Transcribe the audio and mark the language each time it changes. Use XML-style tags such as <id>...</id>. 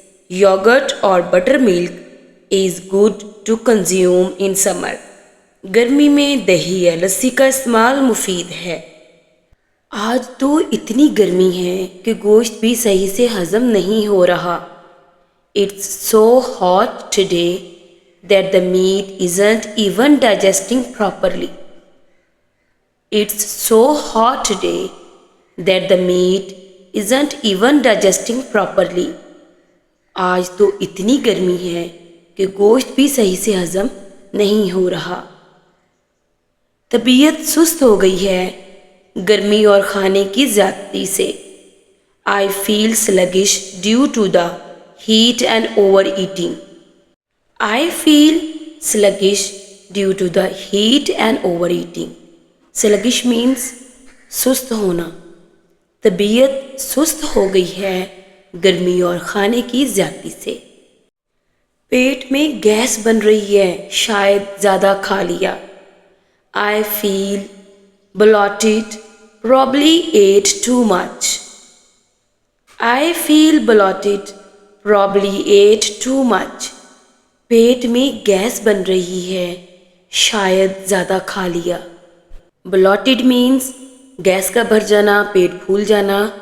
<en>Yoghurt اور butter milk is good to consume in summer.</en> <ur>گرمی میں دہی یا لسی کا استعمال مفید ہے. آج تو اتنی گرمی ہے کہ گوشت بھی صحیح سے ہضم نہیں ہو رہا.</ur> <en>It's so hot today that the meat isn't even digesting properly. It's so hot today that the meat isn't even digesting properly.</en> <ur>آج تو اتنی گرمی ہے کہ گوشت بھی صحیح سے ہضم نہیں ہو رہا. طبیعت سست ہو گئی ہے گرمی اور کھانے کی زیادتی سے.</ur> <en>I feel sluggish due to the heat and overeating. I feel sluggish due to the heat and overeating. Sluggish means</en> <ur>سست ہونا. طبیعت سست ہو گئی ہے گرمی اور کھانے کی زیادتی سے. پیٹ میں گیس بن رہی ہے، شاید زیادہ کھا لیا.</ur> <en>I feel bloated, probably ate too much. I feel bloated, probably ate too much.</en> <ur>پیٹ میں گیس بن رہی ہے، شاید زیادہ کھا لیا.</ur> <en>bloated means</en> <ur>گیس کا بھر جانا، پیٹ پھول جانا.</ur>